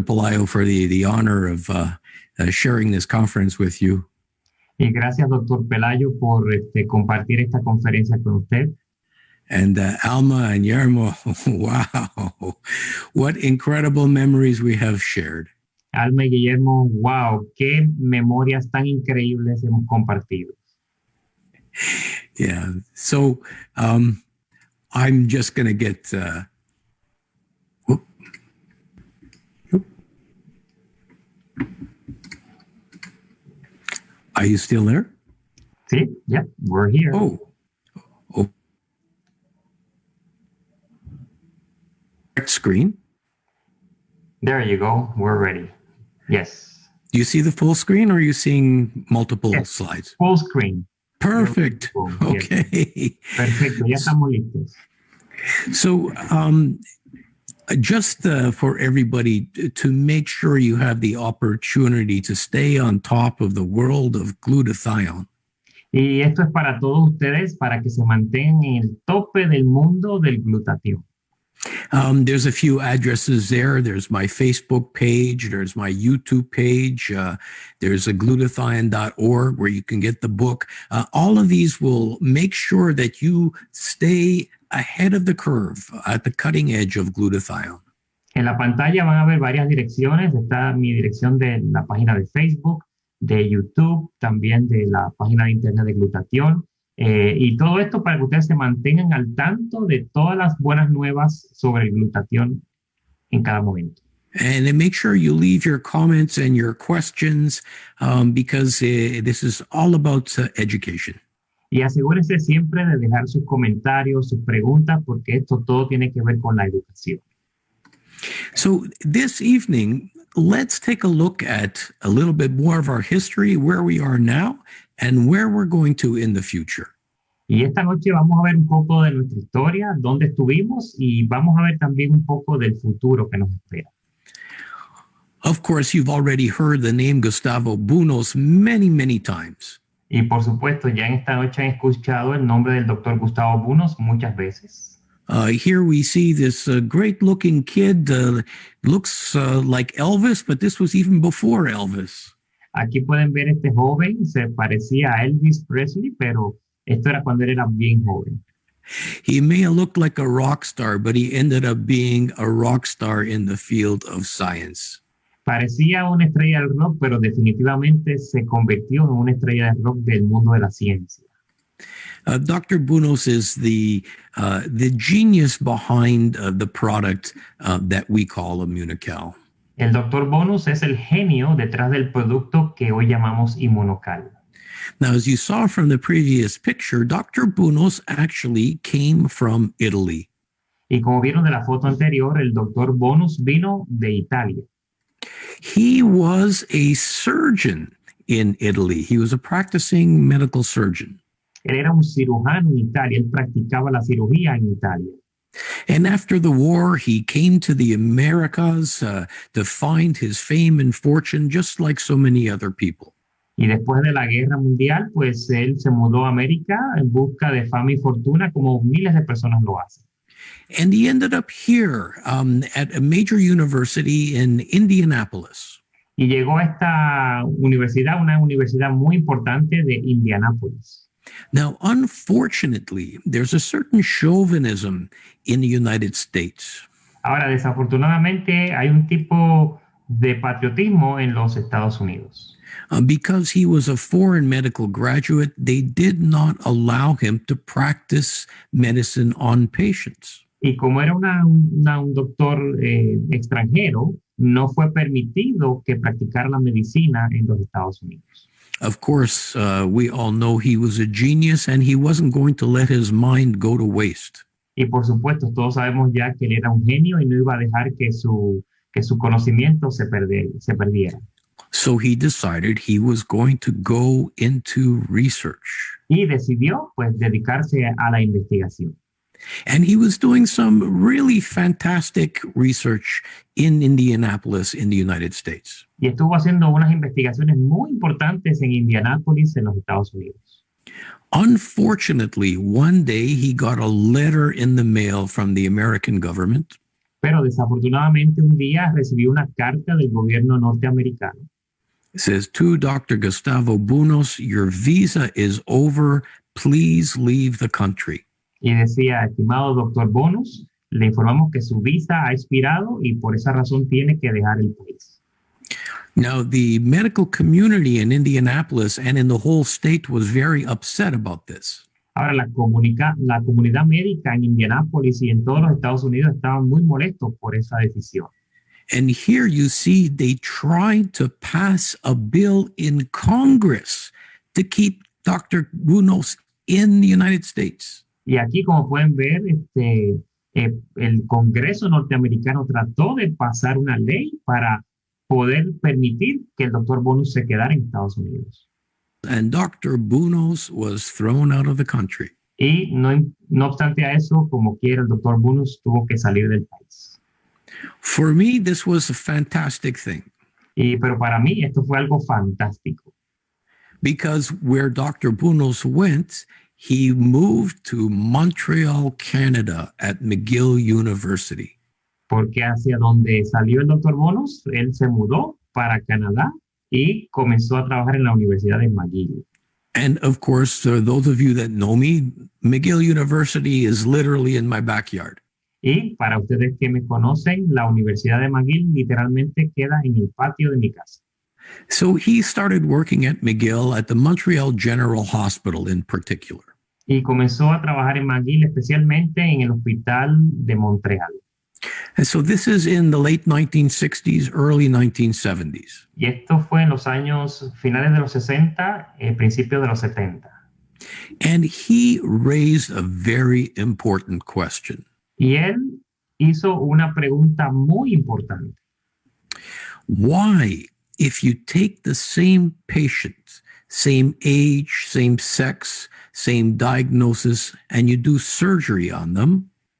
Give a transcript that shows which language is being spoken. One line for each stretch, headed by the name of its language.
English: Pelayo, for the honor of sharing this conference with you.
Spanish: Y gracias, doctor Pelayo, por compartir esta conferencia con usted.
English: And Alma and Yermo, wow, what incredible memories we have shared.
Spanish: Alma y Guillermo, wow, qué memorias tan increíbles hemos compartido.
English: Yeah, so I'm just going to get... Are you still there? Sí, yeah, we're here. Oh. Screen. There you go. We're ready. Yes. Do you see the full screen or are you seeing multiple slides? Full screen. Perfect. Okay.
Spanish: Yes. Perfecto. Ya estamos listos.
English: So, just for everybody to make sure you have the opportunity to stay on top of the world of glutathione.
Spanish: Y esto es para todos ustedes, para que se mantengan en el tope del mundo del glutatión.
English: There's a few addresses there. There's my Facebook page. There's my YouTube page. There's a glutathione.org where you can get the book. All of these will make sure that you stay ahead of the curve at the cutting edge of glutathione.
Spanish: En la pantalla van a ver varias direcciones. Está mi dirección de la página de Facebook, de YouTube, también de la página de internet de glutatión. Y todo esto para que ustedes se mantengan al tanto de todas las buenas nuevas sobre el glutatión en cada momento.
English: And make sure you leave your comments and your questions because this is all about education.
Spanish: Y asegúrense siempre de dejar sus comentarios, sus preguntas, porque esto todo tiene que ver con la educación.
English: So this evening, let's take a look at a little bit more of our history, where we are now, and where we're going to in the future.
Spanish: Y esta noche vamos a ver un poco de nuestra historia, dónde estuvimos, y vamos a ver también un poco del futuro que nos espera.
English: Of course, you've already heard the name Gustavo Bunos many, many times.
Spanish: Y por supuesto, ya en esta noche han escuchado el nombre del doctor Gustavo Bunos muchas veces.
English: Here we see this great-looking kid, looks like Elvis, but this was even before Elvis.
Spanish: Aquí pueden ver este joven, se parecía a Elvis Presley, pero esto era cuando él era bien joven.
English: He may have looked like a rock star, but he ended up being a rock star in the field of science.
Spanish: Parecía una estrella del rock, pero definitivamente se convirtió en una estrella del rock del mundo de la ciencia.
English: Dr. Bunos is the genius behind the product that we call immunocal.
Spanish: El Dr. Bonus es el genio detrás del producto que hoy llamamos immunocal.
English: Now, as you saw from the previous picture, Dr. Bunos actually came from Italy.
Spanish: Y como vieron de la foto anterior, el Dr. Bonus vino de Italia.
English: He was a surgeon in Italy. He was a practicing medical surgeon.
Spanish: Él era un cirujano en Italia. Él practicaba la cirugía en Italia.
English: And after the war, he came to the Americas to find his fame and fortune, just like so many other people.
Spanish: Y después de la guerra mundial, pues él se mudó a América en busca de fama y fortuna, como miles de personas lo hacen.
English: And he ended up here at a major university in Indianapolis.
Spanish: Y llegó a esta universidad, una universidad muy importante de Indianápolis.
English: Now, unfortunately, there's a certain chauvinism in the United States.
Spanish: Ahora, desafortunadamente, hay un tipo de patriotismo en los Estados Unidos.
English: Because he was a foreign medical graduate, they did not allow him to practice medicine on patients.
Spanish: Y como era un doctor extranjero, no fue permitido que practicara la medicina en los Estados Unidos.
English: Of course, we all know he was a genius and he wasn't going to let his mind go to waste.
Spanish: Y por supuesto, todos sabemos ya que él era un genio y no iba a dejar que su conocimiento se perdiera.
English: So he decided he was going to go into research.
Spanish: Y decidió, pues, dedicarse a la investigación.
English: And he was doing some really fantastic research in Indianapolis in the United States.
Spanish: Y estuvo haciendo unas investigaciones muy importantes en Indianápolis, en los Estados Unidos.
English: Unfortunately, one day he got a letter in the mail from the American government.
Spanish: Pero desafortunadamente un día recibió una carta del gobierno norteamericano.
English: It says, to Dr. Gustavo Bunos, your visa is over. Please leave the country.
Spanish: Y decía, estimado doctor Bonus, le informamos que su visa ha expirado y por esa razón tiene que dejar el país.
English: Now, the medical community in Indianapolis and in the whole state was very upset about this.
Spanish: Ahora, la comunidad médica en Indianápolis y en todos los Estados Unidos estaban muy molestos por esa decisión.
English: And here you see they tried to pass a bill in Congress to keep Dr. Bunos in the United States.
Spanish: Y aquí, como pueden ver, el Congreso norteamericano trató de pasar una ley para poder permitir que el doctor Bonus se quedara en Estados Unidos.
English: And Dr. Bunos was thrown out of the country.
Spanish: Y no obstante a eso, como quiera, el doctor Bonus tuvo que salir del país.
English: For me, this was a fantastic thing.
Spanish: Pero para mí esto fue algo fantástico.
English: Because where Dr. Bunos went, he moved to Montreal, Canada at McGill University.
Spanish: Porque hacia donde salió el doctor Bonus, él se mudó para Canadá y comenzó a trabajar en la Universidad de McGill.
English: And of course, those of you that know me, McGill University is literally in my backyard.
Spanish: Y para ustedes que me conocen, la Universidad de McGill literalmente queda en el patio de mi casa.
English: So he started working at McGill at the Montreal General Hospital in particular.
Spanish: Y comenzó a trabajar en McGill, especialmente en el Hospital de Montreal.
English: And so this is in the late 1960s, early 1970s.
Spanish: Y esto fue en los años finales de los 60, principios de los 70.
English: And he raised a very important question.
Spanish: Y él hizo una pregunta muy importante.
English: Why, if you take the same patient, same age, same sex, same diagnosis, and you do surgery on them,